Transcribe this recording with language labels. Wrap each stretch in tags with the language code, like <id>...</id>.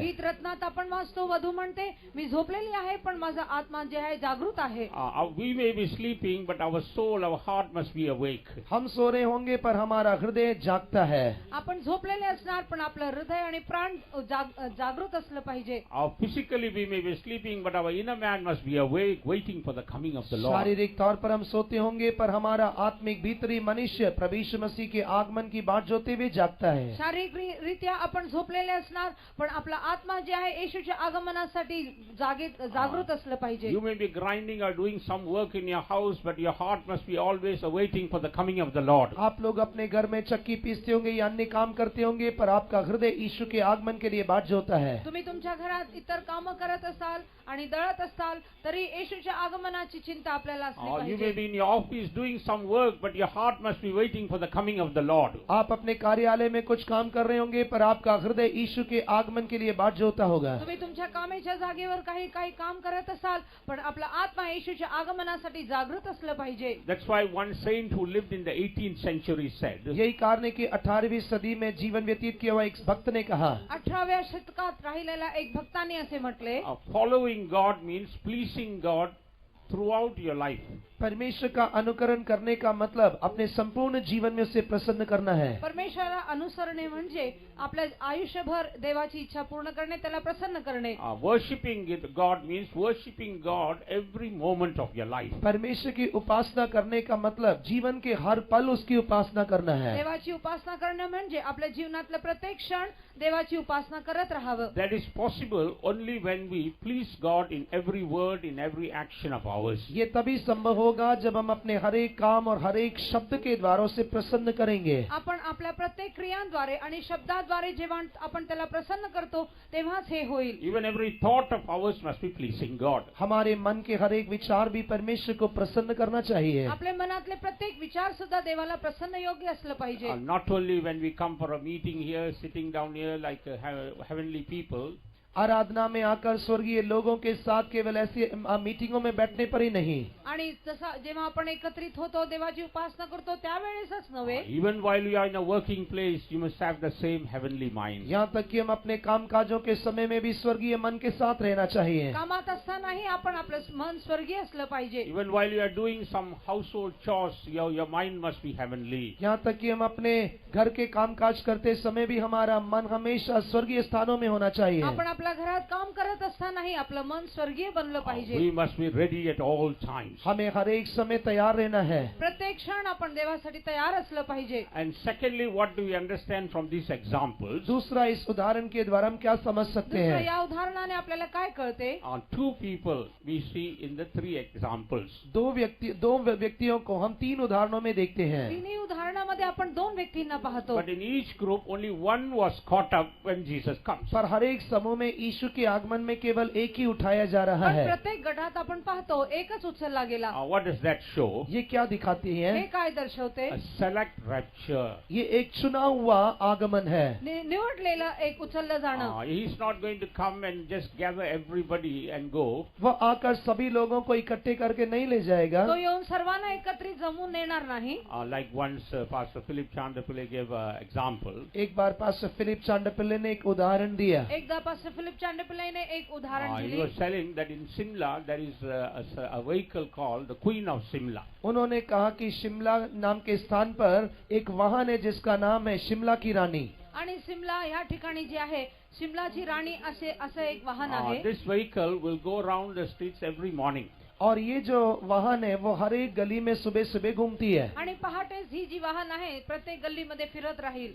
<mr>गीत रत्नात आपण वाचतो, वधू म्हणते मी झोपलेली आहे पण माझा आत्मा जे आहे जागृत आहे।</mr> <en>We may be sleeping, but our soul, our heart must be awake.</en> <hi>हम सो रहे होंगे पर हमारा हृदय जागता है।</hi> <mr>आपण झोपलेले असणार पण आपलं हृदय आणि प्राण जागृत असलं पाहिजे।</mr> <en>Physically we may be sleeping, but our inner man must be awake, waiting for the coming of the Lord.</en> <hi>शारीरिक तौर पर हम सोते होंगे पर हमारा आत्मिक भीतरी मनुष्य प्रभु यीशु मसीह के आगमन की बाट जोते हुए जागता है।</hi> <mr>शारीरिक रीत्या आपण झोपलेले असणार, पण आपला आत्मा जे आहे येशूच्या आगमनासाठी जागृत असलं पाहिजे.</mr> <en>You may be grinding or doing some work in your house, but your heart must be always awaiting for the coming of the Lord.</en> <hi>आप लोग अपने घर में चक्की पीसते होंगे या अन्य काम करते होंगे, पर आपका हृदय यीशु के आगमन के लिए बाट जोता है.</hi> <mr>तुम्ही तुमच्या घरात इतर कामं करत असाल आणि दळत असाल तरी येशूच्या आगमनाची चिंता आपल्याला असली</mr> <en>Or you may</en> <mr>पाहिजे.</mr> <en>be in your office doing some work, but your heart must be waiting for the coming of the Lord.</en> <hi>आप अपने कार्यालय में कुछ काम कर रहे होंगे, पर आपका हृदय यीशु के आगमन के लिए बाट जोता होगा.</hi> <mr>तुम्ही तुमच्या कामाच्या जागेवर काही काम करत असाल, पण आपला आत्मा येशूच्या आगमनासाठी जागृत असलं पाहिजे.</mr> <en>That's why one saint who lived in the 18th century said,</en> <hi>यही कारण है कि 18वीं सदी में जीवन व्यतीत किया हुआ एक भक्त ने कहा,</hi> <mr>18व्या शतकात राहिलेला एक भक्ताने असे म्हटले,</mr> <en>following God means pleasing God throughout your life.</en> <hi>परमेश्वर का अनुकरण करने का मतलब अपने संपूर्ण जीवन में उसे प्रसन्न करना है.</hi> <mr>परमेश्वरा अनुसरणे म्हणजे आपल्या आयुष्यभर देवाची इच्छा पूर्ण करणे, त्याला प्रसन्न करणे.</mr> <en>Worshipping God means worshipping God every moment of your life.</en> <hi>परमेश्वर की उपासना करने का मतलब जीवन के हर पल उसकी उपासना करना है.</hi> <mr>देवाची उपासना करणे म्हणजे आपल्या जीवनातलं प्रत्येक क्षण देवाची उपासना करत राहावं.</mr> <en>That is possible only when we please God in every word, in every action of ours.</en> <hi>ये तभी संभव होगा जब हम अपने हर एक काम और हर एक शब्द के द्वारों से प्रसन्न करेंगे.</hi> <mr>आपण आपल्या प्रत्येक क्रियांद्वारे आणि शब्दाद्वारे जेव्हा आपण त्याला प्रसन्न करतो तेव्हाच हे होईल.</mr> <en>Even every thought of ours must be pleasing God.</en> <hi>हमारे मन के हर एक विचार भी परमेश्वर को प्रसन्न करना चाहिए.</hi> <mr>आपल्या मनातले प्रत्येक विचार सुद्धा देवाला प्रसन्न योग्य असलं पाहिजे.</mr> <en>Not only when we come for a meeting here, sitting down here like heavenly people.</en> <hi>आराधना में आकर स्वर्गीय लोगों के साथ केवल ऐसी मीटिंगों में बैठने पर ही नहीं,</hi> <mr>आणि जसा जेव्हा आपण एकत्रित होतो देवाची उपासना करतो त्यावेळेसच नव्हे,</mr> <en>Even while you are in a working place, you must have the same heavenly mind.</en> <hi>यहाँ तक कि हम अपने काम काजों के समय में भी स्वर्गीय मन के साथ रहना चाहिए.</hi> <mr>कामात असतानाही आपण आपलं मन स्वर्गीय असलं पाहिजे.</mr> <en>Even while you are doing some household chores, your mind must be heavenly.</en> <hi>यहाँ तक कि हम अपने घर के काम काज करते समय भी हमारा मन हमेशा स्वर्गीय स्थानों में होना चाहिए.</hi> <mr>आपण आपल्या घरात काम करत असतानाही आपलं मन स्वर्गीय बनलं पाहिजे.</mr> <en>We must be ready at all times.</en> <hi>हमें हर एक समय तैयार रहना है.</hi> <mr>प्रत्येक क्षण आपण देवासाठी तयार असलं पाहिजे.</mr> <en>And secondly, what do we understand from these examples?</en> <hi>दूसरा, इस उदाहरण के द्वारा हम क्या समझ सकते</hi> <mr>दुसरं,</mr> <hi>हैं?</hi> <mr>या उदाहरणाने आपल्याला काय कळते?</mr> <en>Two people we see in the three examples.</en> <hi>दो व्यक्तियों को हम तीन उदाहरणों में देखते हैं.</hi> <mr>तिन्ही उदाहरणामध्ये आपण दोन व्यक्तींना पाहतो.</mr> <en>But in each group, only one was caught up when Jesus comes.</en> <hi>पर हर एक समूह में यीशु के आगमन में केवल एक ही उठाया जा रहा</hi> <mr>पण</mr> <hi>है.</hi> <mr>प्रत्येक गटात आपण पाहतो एकच उचलला गेला.</mr> <en>What does that show?</en> <hi>ये क्या दिखाती है?</hi> <mr>हे काय दर्शवते?</mr> <en>A select rapture.</en> <hi>ये एक चुना हुआ आगमन है.</hi> <mr>निवडलेलं एक उचललं जाणं.</mr> <en>He's not going to come and just gather everybody and go.</en> <hi>वह आकर सभी लोगों को इकट्ठे करके नहीं ले जाएगा.</hi> <mr>तो येऊन सर्वांना एकत्रित जमून नेणार नाही.</mr> <en>Like once Pastor Philip Chandapille gave an example.</en> <hi>एक बार पास्टर फिलिप चांडपिल्ले ने एक उदाहरण दिया.</hi> <mr>एकदा पास्टर फिलिप चांडपिल्ले ने एक उदाहरण</mr> <en>He</en> <mr>दिली.</mr> <en>was telling that in Simla there is a vehicle called the Queen of Simla.</en> <hi>उन्होंने कहा कि शिमला नाम के स्थान पर एक वाहन है जिसका नाम है शिमला की रानी.</hi> <mr>आणि सिमला या ठिकाणी जे आहे शिमलाची राणी असं एक वाहन आहे.</mr> <en>This vehicle will go around the streets every morning.</en> <hi>और ये जो वाहन है वो हर एक गली में सुबह सुबह घूमती है.</hi> <mr>आणि पहाटेच ही जी वाहन आहे प्रत्येक गल्लीमध्ये फिरत राहील.</mr>